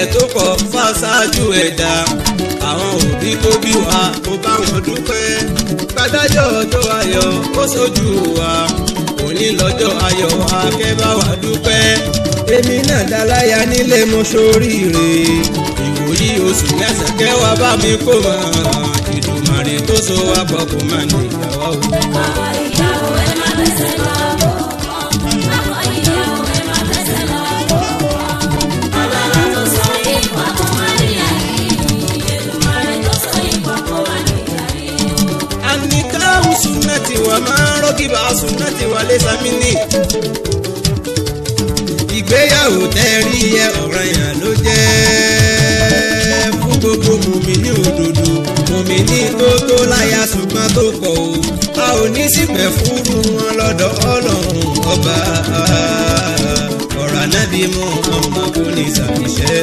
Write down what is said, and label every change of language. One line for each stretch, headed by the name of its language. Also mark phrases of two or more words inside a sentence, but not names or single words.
Yoruba: tó pọ̀ fáṣáájú ẹ̀dá, àwọn òbí tó bí wa kó bá wọn dúpẹ́, gbàdájọ́ ọjọ́ ayọ̀ ó ṣojú wa, òní lọ́jọ́ ayọ̀ wa kẹ́ bá wa dúpẹ́, èmi náà dáláyà nílé mo ṣoríire, ìwòyí oṣù mẹ́sàn-án kẹwàá bá mi kó mọ́, Èdùmàrè tó so wá pọ̀ kó má níyà wá o. Àwọn ìyàwó ẹ máa gbẹ́sẹ̀ lọ́kọ̀ọ̀kọ̀, àwọn ìyàwó ẹ máa gbẹ́sẹ̀ lọ́kọ̀ọ̀kọ̀. ọlọ́lá tó so yín pọ̀ kó má níyà yín, Èdùmàrè tó so yín pọ̀ kó má níyà yín.
Arabic: النكاح سنتي وما رغب سنتي وليس مني.
Yoruba: ìgbéyàwó tẹ́rí ẹ ọ̀ranyàn ló jẹ́ fún gbogbo mùmínì òdodo, mùmínì tó láya ṣùgbọ́n tó kọ̀ o, a ò ní sípẹ̀ fúru wọn lọ́dọ̀ Ọlọ́run ọba, ọ̀rọ̀ Ànábì Muhammad kò ní ṣàìṣẹ́.